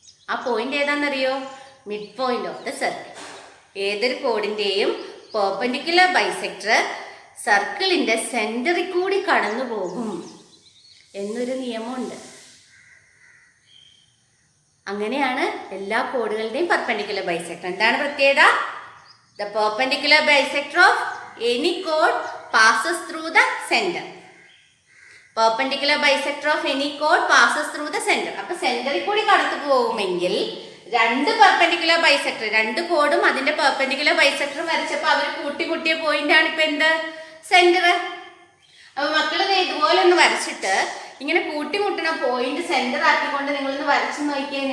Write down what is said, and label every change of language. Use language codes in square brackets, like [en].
[ml] ആ point ഏതാണെന്നറിയോ? [en] Mid point of the circle. [ml] ഏതൊരു കോഡിന്റെയും perpendicular bisector സർക്കിളിന്റെ സെന്ററിൽ കൂടി കടന്നു പോകും എന്നൊരു നിയമമുണ്ട്. അങ്ങനെയാണ് എല്ലാ കോഡുകളുടെയും പെർപെൻഡിക്കുലർ ബൈസെക്ടർ. എന്താണ് പ്രത്യേകത? [en] The perpendicular bisector of any chord passes through the center. Perpendicular bisector of any chord passes through the center. [ml] അപ്പോൾ സെന്ററിൽ കൂടി കടന്നു പോകുമെങ്കിൽ 2 പെർപെൻഡിക്കുലർ ബൈസെക്ടർ, 2 കോഡും അതിന്റെ പെർപെൻഡിക്കുലർ ബൈസെക്ടർ വരച്ചപ്പോൾ അവർ കൂട്ടിമുട്ടിയ പോയിന്റ് ആണ് ഇപ്പൊ എന്ത്? സെന്റർ. അപ്പൊ മക്കള് ഇതുപോലെ ഒന്ന് വരച്ചിട്ട് ഇങ്ങനെ കൂട്ടിമുട്ടുന്ന പോയിന്റ് സെന്റർ ആക്കിക്കൊണ്ട് നിങ്ങളൊന്ന് വരച്ചു നോക്കിയേ.